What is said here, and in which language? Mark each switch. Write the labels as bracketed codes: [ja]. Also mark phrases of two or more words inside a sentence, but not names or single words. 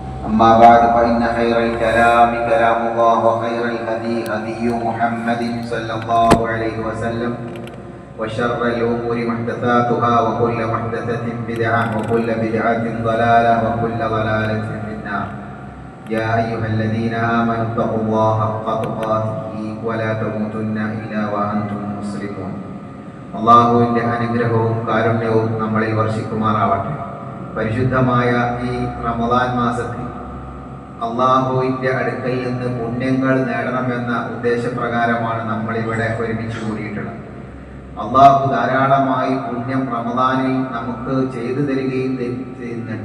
[ar] أما بعد فإن خير الكلام كلام الله وخير الهدي هدي محمد صلى الله عليه وسلم وشر الأمور محدثاتها وكل محدثة بدعة وكل بدعة ضلالة وكل ضلالة في النار. يا أيها الذين آمنوا اتقوا الله حق تقاته ولا تموتن إلا وأنتم مسلمون. [ml] അള്ളാഹുവിൻ്റെ അനുഗ്രഹവും കാരുണ്യവും നമ്മളിൽ വർഷിക്കുമാറാവട്ടെ. പരിശുദ്ധമായ ഈ റമദാൻ മാസത്തിൽ അള്ളാഹുവിൻ്റെ അടുക്കൽ നിന്ന് പുണ്യങ്ങൾ നേടണമെന്ന ഉദ്ദേശപ്രകാരമാണ് നമ്മളിവിടെ ഒരുമിച്ച് കൂടിയിട്ടുള്ളത്. അള്ളാഹു ധാരാളമായി പുണ്യം റമദാനിൽ നമുക്ക് ചെയ്തു തരികയും ചെയ്യുന്നുണ്ട്.